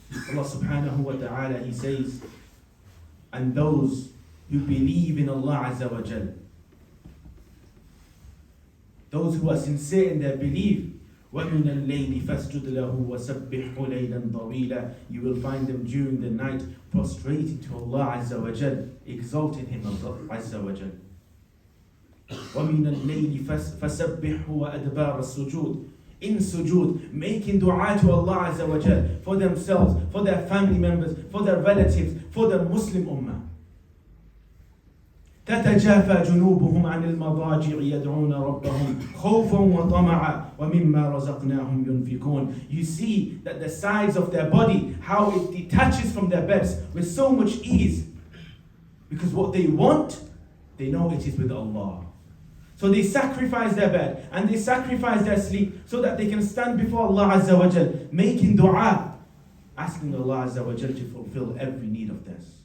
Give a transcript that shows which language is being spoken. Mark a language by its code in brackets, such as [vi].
[en] Allah subhanahu wa ta'ala, He says, and those who believe in Allah Azza wa Jal, those who are sincere in their belief, [ar] وَمِنَ اللَّيْلِ فَاسْجُدْ لَهُ وَسَبِّحْهُ لَيْلًا طَوِيلًا, [en] you will find them during the night prostrating to Allah Azza wa Jal, exalting Him Azza wa Jal. [ar] وَمِنَ اللَّيْلِ فَسَبِّحْهُ وَأَدْبَارَ السُّجُودِ, [en] in sujood, making dua to Allah Azza wa Jal for themselves, for their family members, for their relatives, for the Muslim ummah. [ar] تتجافى جنوبهم عن المضاجع يدعون ربهم خوفا وطمعا ومما رزقناهم ينفقون. [en] You see that the sides of their body, how it detaches from their beds with so much ease, because what they want, they know it is with Allah. So they sacrifice their bed and they sacrifice their sleep so that they can stand before Allah Azza wa Jal, making dua, asking Allah Azza wa Jal to fulfill every need of theirs.